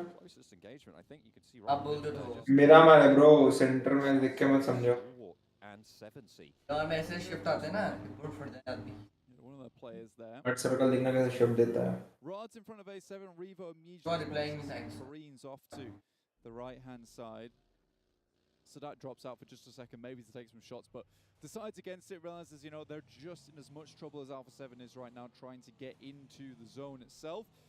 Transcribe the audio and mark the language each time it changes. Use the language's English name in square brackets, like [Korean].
[English] Closest engagement, I think you can see right there. [Hindi] मेरा मार है bro. सेंटर में देख के मत समझो. [English] And 7C. [Hindi] और मैसेज शिफ्ट आते हैं ना, रिपोर्ट फट जाए आदमी. [English] One of the players there. [Hindi] But circle देखना कैसे shift देता है. [English] Rods in front of A7, Revo immediately Marines off to the right-hand side. Sadat drops out for just a second, maybe to take some shots, but decides against it, realizes, you know, they're just in as much trouble as Alpha 7 is right now, trying to get into the zone itself.